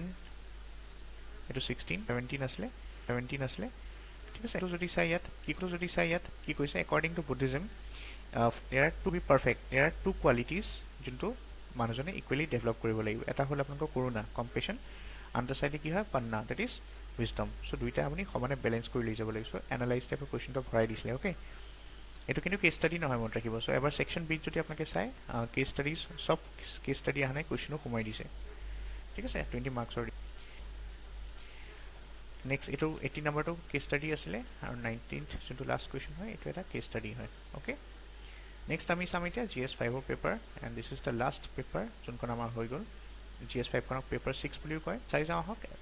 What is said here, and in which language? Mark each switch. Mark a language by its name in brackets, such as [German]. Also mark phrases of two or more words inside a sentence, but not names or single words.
[Assamese] এইটো 16 17 আছিলে ঠিক আছে এইটো যদি চাই ইয়াত কি কৈছে [English] according to Buddhism there are to be perfect there are two qualities [Assamese] যোনটো মানুহজনে [English] equally develop [Assamese] কৰিব লাগিব এটা হ'ল আপোনালোকৰ কৰোণা কম্পেশ্যন আনটো চাইডে কি হয় পান্না [English] that is wisdom so [Assamese] দুইটা আপুনি সমানে বেলেঞ্চ কৰি লৈ যাব লাগিব [English] analyze type question [Assamese] ভৰাই দিছিলে ওকে এইটো কিন্তু [English] case study [Assamese] নহয় মনত ৰাখিব চ' এবাৰ [English] section B [Assamese] যদি আপোনালোকে চাই [English] case studies sub case study [Assamese] অহা নাই কুৱেশ্যনো সোমাই দিছে ঠিক আছে 20 মাৰ্কছৰ নেক্সট এইটো 18 নম্বৰটো [English] case study [Assamese] আছিলে আৰু 19th যোনটো [English] last question [Assamese] হয় এইটো এটা [English] case study [Assamese] হয় ওকে নেক্সট আমি চাম এতিয়া GS 5ৰ পেপাৰ [English] and this is the last paper [Assamese] যোনখন আমাৰ হৈ গ'ল GS 5খনক পেপাৰ 6 বুলিও কয় চাই যাওঁ আহক